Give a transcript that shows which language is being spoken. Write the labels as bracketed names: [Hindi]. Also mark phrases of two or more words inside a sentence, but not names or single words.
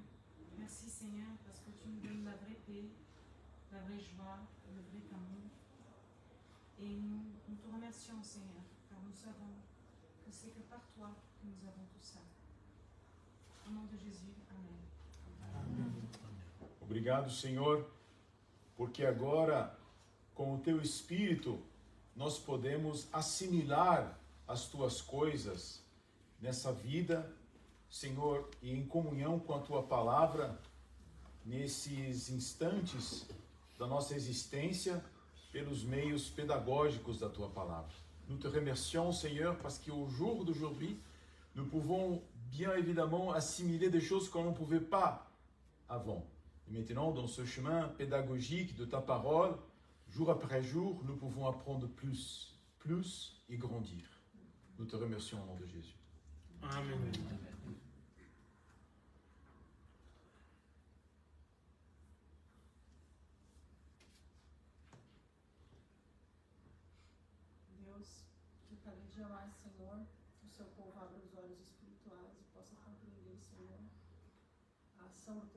[French] Merci Seigneur parce que tu nous donnes la vraie paix, la vraie joie, le vrai amour. Et nous te remercions Seigneur, car nous savons que c'est que par toi que nous avons tout ça. Au nom de Jésus, [Portuguese] Amém. [French] Amen. [Portuguese] Obrigado, Senhor, porque agora, com o Teu Espírito, nós podemos assimilar as Tuas coisas nessa vida, Senhor, e em comunhão com a Tua Palavra, nesses instantes da nossa existência, pelos meios pedagógicos da Tua Palavra. [French] Nous te remercions, Seigneur, parce qu'au jour d'aujourd'hui, nous pouvons bien évidemment assimiler des choses qu'on ne pouvait pas avant. Et maintenant, dans ce chemin pédagogique de ta parole, jour après jour, nous pouvons apprendre plus et grandir. Nous te remercions au nom de Jésus. Amen. [Portuguese] Deus, que cada dia mais, Senhor, o seu povo abra os olhos espirituais e possa compreender, Senhor, a ação do Teu